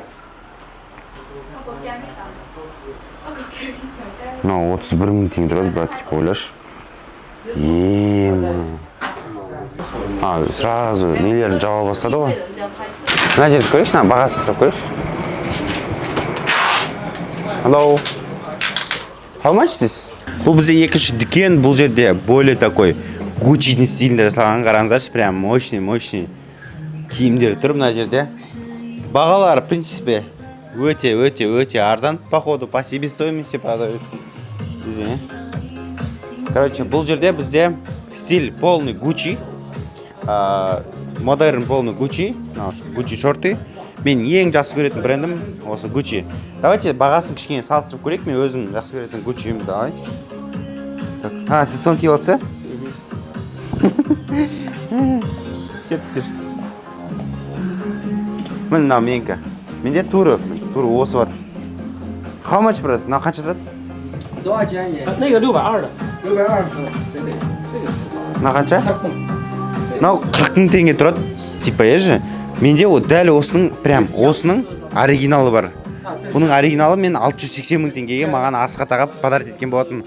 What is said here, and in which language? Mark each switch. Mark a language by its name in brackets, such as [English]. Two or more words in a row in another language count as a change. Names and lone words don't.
[Kazakh] 31 мың теңге тұрады, брат, типа, ойлашы. Сразу нелерін жауа бастады ғой. Мына жерді көрейікші, бағасын сұрап көрейікші. [English] Hello. How much is this? [Kazakh] Бұл бізде екінші дүкен, бұл жерде [Russian] более такой [Kazakh] Gucci'дің стилінде жасалған, қараңыздаршы, [Russian] прям мощный [Kazakh] киімдер тұр мына жерде. Бағалар, [Russian] в принципе, [Kazakh] өте арзан. [Russian] Походу, по себестоимости продают. [Kazakh] Короче, бұл жерде бізде стиль полный Gucci, модерн полный Gucci шорты. Мен ең жақсы көретін брендім осы Gucci. Давайте бағасын кішкене салыстырып көрейік. Мен өзім жақсы көретін Gucci'імді давай. Сіз сон киіп алса? Кеттір. Міне мынау менікі. Менде туры осы бар. [English] How much [Kazakh] брат? Мынау қанша тұрады? [Chinese] 那个620的。 [Kazakh] Мынау қанша? Мынау 40 мың теңге тұрады. Типа ежі. Менде дәл осының оригиналы бар. Бұның оригиналы мен 680 мың теңгеге маған асқа тағап подарок еткен болатын.